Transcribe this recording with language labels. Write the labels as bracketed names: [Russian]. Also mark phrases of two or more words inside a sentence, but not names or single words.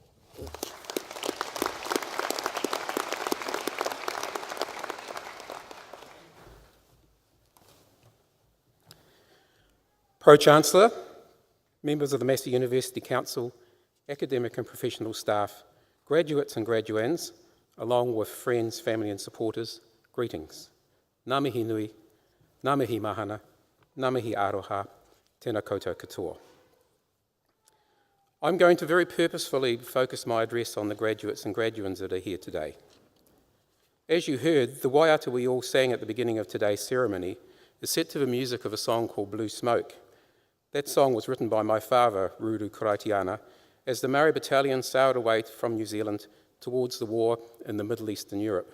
[English] Pro-Chancellor, members of the Massey University Council, academic and professional staff, graduates and graduands, along with friends, family and supporters, greetings. [Māori] Ngā mihi nui, ngā mihi mahana, Ngā mihi aroha, tēnā koutou katoa. [English] I'm going to very purposefully focus my address on the graduates and graduands that are here today. As you heard, the waiata we all sang at the beginning of today's ceremony is set to the music of a song called Blue Smoke. That song was written by my father, Ruru Karaitiana, as the Maori Battalion sailed away from New Zealand towards the war in the Middle East and Europe.